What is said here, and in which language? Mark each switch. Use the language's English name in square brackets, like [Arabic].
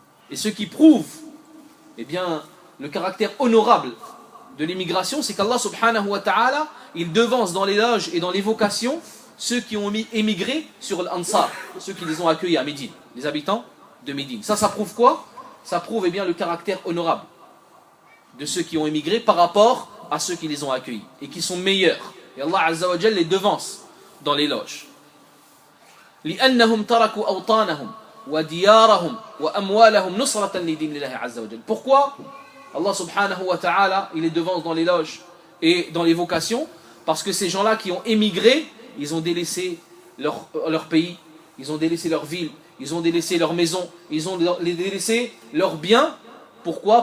[French] Et ce qui prouve eh bien, le caractère honorable de l'émigration, c'est qu'Allah subhanahu wa ta'ala il devance dans l'éloge et dans l'évocation ceux qui ont émigré sur l'Ansar, ceux qui les ont accueillis à Médine, les habitants de Médine. Ça prouve quoi? Ça prouve eh bien, le caractère honorable de ceux qui ont émigré par rapport à ceux qui les ont accueillis et qui sont meilleurs. Et Allah azza wa jal les devance dans l'éloge. [Arabic] لأنهم تركوا أوطانهم وديارهم وأموالهم نصرة لدين الله عز وجل. [French] Pourquoi Allah subhanahu wa ta'ala il les devance dans l'éloge et dans l'évocation? Parce que ces gens-là qui ont émigré, ils ont délaissé leur pays, ils ont délaissé leur ville, ils ont délaissé leur maison, ils ont délaissé leurs biens. Pourquoi?